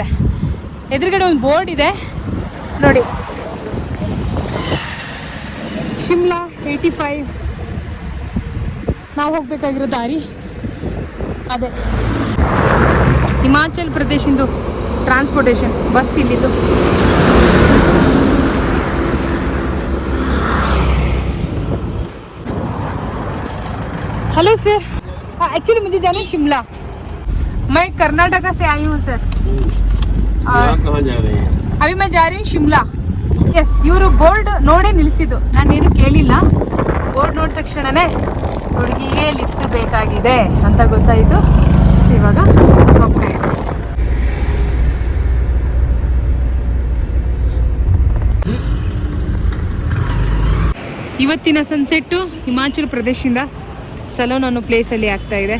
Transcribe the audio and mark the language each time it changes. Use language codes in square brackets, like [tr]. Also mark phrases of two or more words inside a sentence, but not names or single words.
[kn] ಎದುರುಗಡೆ ಒಂದು ಬೋರ್ಡ್ ಇದೆ ನೋಡಿ, ಶಿಮ್ಲಾ 85. ನಾವು ಹೋಗಬೇಕಾಗಿರೋ ದಾರಿ ಅದೇ. ಹಿಮಾಚಲ್ ಪ್ರದೇಶಿಂದು [en] transportation bus [kn] ಇಲ್ಲಿದ್ದು. [en] hello sir, actually [hi] मुझे जाना है शिमला. मैं कर्नाटका से आई हूँ सर. आप कहाँ जा रहे हैं? अभी मैं जा रही हूँ ಶಿಮ್ಲಾ. [kn] ಎಸ್, ಇವರು ಬೋರ್ಡ್ ನೋಡೇ ನಿಲ್ಲಿಸಿದ್ದು, ನಾನೇನು ಕೇಳಿಲ್ಲ. ಬೋರ್ಡ್ ನೋಡಿದ ತಕ್ಷಣನೇ ಹುಡುಗಿಗೆ ಲಿಫ್ಟ್ ಬೇಕಾಗಿದೆ ಅಂತ ಗೊತ್ತಾಯಿತು. ಇವಾಗ ಹೋಗ್ತಾ ಇದ್ದೀನಿ. ಇವತ್ತಿನ ಸನ್ಸೆಟ್ಟು ಹಿಮಾಚಲ ಪ್ರದೇಶದಿಂದ ಸಲೋನ್ ಅನ್ನೋ ಪ್ಲೇಸಲ್ಲಿ ಆಗ್ತಾ ಇದೆ.